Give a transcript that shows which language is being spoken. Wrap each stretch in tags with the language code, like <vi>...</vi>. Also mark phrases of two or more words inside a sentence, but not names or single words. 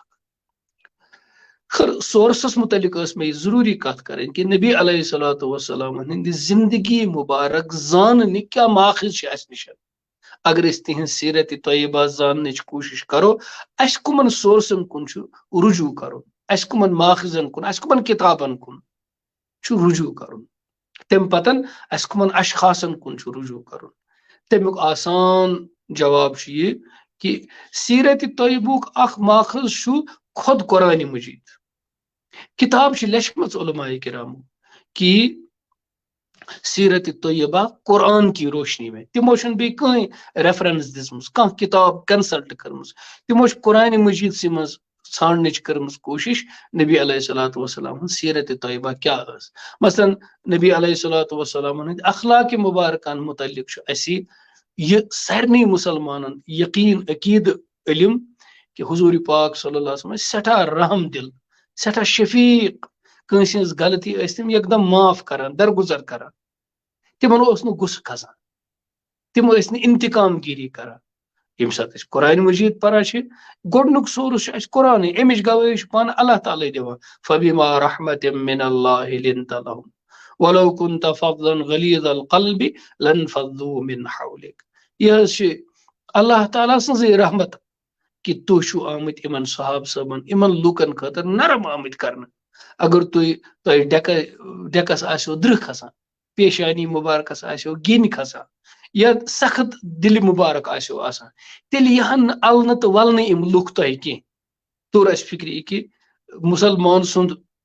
<ks>اکھ سورسس متعلق ٲس مےٚ یہِ ضروٗری کتھ کرٕنۍ کہِ نبی</ks> <ar>علیہ صلاتُ وسلام</ar> <ks>ہٕنٛدِ زندگی مبارک زاننہِ کیٛاہ ماخذ چھِ اَسہِ نِش اگر أسۍ تِہنٛز سیرت طیبہ زاننٕچ کوٗشش کرو اَسہِ کٕمن سورسن کُن چھُ رجوع کرُن اَسہِ کٕمن ماخذن کُن اَسہِ کٕمن کِتابن کُن چھُ رجوع کرُن تمہِ پتن اَسہِ کٕمن اشخاصن کُن چھُ رجوع کرُن تمیُک آسان جواب چھُ یہِ کہِ سیرت طیبُک اکھ ماخذ چھُ خود قرآن مجید کتاب چھِ لیچھمٕژ علماء کرامو کہِ سیرت طیبہ قرآن کی روشنی میں تمو چھنہٕ بیٚیہِ کٕہٕنۍ ریفرنس دِژمٕژ کانٛہہ کتاب کنسلٹ کٔرمٕژ تمو چھِ قرآن مجیدسٕے منٛز ژھانڈنٕچ کٔرمٕژ کوٗشش نبی</ks> <ar>علیہ صلاتُ وسلام</ar> <ks>ہٕنٛز سیرت طیبہ کیٛاہ ٲس مثلاً نبی</ks> <ar>علیہ صلاتُ وسلام</ar> <ks>ہٕنٛدۍ اخلاق مبارکن متعلق چھُ اَسہِ یہِ سارنٕے مُسلمانن یقیٖن عقیٖدٕ علم کہِ حضوٗرِ پاک</ks> <ar>صلی اللہ علیہ وسلم</ar> <ks>ٲسۍ سٮ۪ٹھاہ رحم دل سٮ۪ٹھاہ شفیٖق کٲنٛسہِ ہٕنٛز غلطی ٲسۍ تِم یکدم معاف کران درگُزر کران تِمن اوس نہٕ غُصہٕ کھسان تِم ٲسۍ نہٕ انتقام گیری کران ییٚمہِ ساتہٕ أسۍ قرآن مجید پران چھِ گۄڈنیُک سورس چھُ اَسہِ قرآنٕے امِچ گوٲہی چھُ پانہٕ اللہ تعالیٰ دِوان</ks> <ar>فبما رحمت من اللہ لنت لهم ولو كنت فظا غلیظ القلب لانفضوا من حولك</ar> <ks>یہِ حظ چھِ اللہ تعالیٰ سٕنٛزٕے رحمت کہِ تُہۍ چھِو آمٕتۍ یِمن صحاب صٲبن یِمن لوٗکن خٲطرٕ نرم آمٕتۍ کرنہٕ اگر تۄہہِ ڈیکس آسیو درٕہ کھسان پیشانی مبارکس آسیو گِنۍ کھسان یا سخت دِلہِ مبارک آسیو آسان تیٚلہِ یِہن نہٕ النہٕ تہٕ ولنہٕ یِم لُکھ تۄہہِ کینٛہہ توٚر اَسہِ فکرِ یہِ کہِ مُسلمان سُنٛد</ks>